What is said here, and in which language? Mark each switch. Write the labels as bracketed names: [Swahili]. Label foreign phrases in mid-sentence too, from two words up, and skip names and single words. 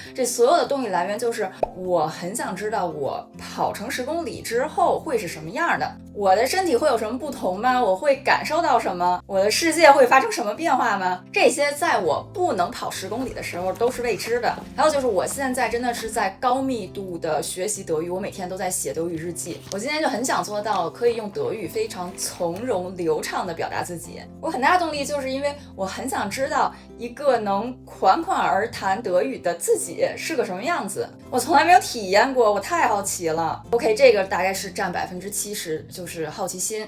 [Chinese] 這所有的動力來源就是我很想知道我跑成10公里之後會是什麼樣的，我的身體會有什麼不同嗎？我會感受到什麼？我的世界會發生什麼變化嗎？這些在我不能跑10公里的时候都是未知的。還有就是我現在真的是在高密度的學習德語，我每天都在寫德語日記。我今天就很想做到可以用德語非常從容流暢的表達自己。我很大的動力就是因為我很想知道一個能款款而談德語的自己是個什麼樣子。我從來沒有體驗過，我太好奇了。OK， 這個大概是佔70%，就是好奇心。